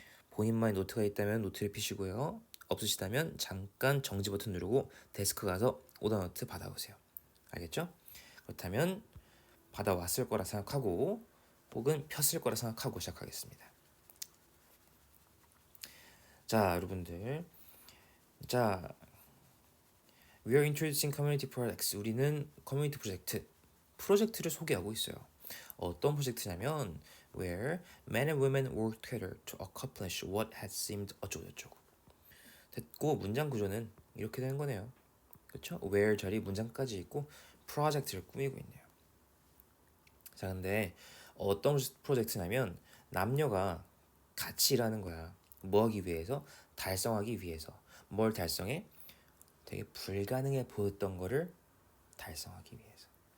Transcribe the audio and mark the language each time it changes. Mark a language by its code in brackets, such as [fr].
[ko] 본인만의 노트가 있다면 노트를 피시고요. 없으시다면 잠깐 정지 버튼 누르고 데스크 가서 오답노트 받아오세요. 알겠죠? 그렇다면 받아왔을 거라 생각하고 혹은 폈을 거라 생각하고 시작하겠습니다. 자, 여러분들. [en] 자, We are introducing community projects. [ko] 우리는 커뮤니티 프로젝트를 소개하고 있어요. 어떤 프로젝트냐면 [en] where men and women work together to accomplish what had seemed [ko] 어쩌고저쩌고. 됐고 문장 구조는 이렇게 되는 거네요. 그렇죠? where 자리 문장까지 있고 프로젝트를 꾸미고 있네요. 자, 근데 어떤 프로젝트냐면 남녀가 같이 일하는 거야. 뭐 하기 위해서? 달성하기 위해서. 뭘 달성해? 되게 불가능해 보였던 거를 달성하기 위해서.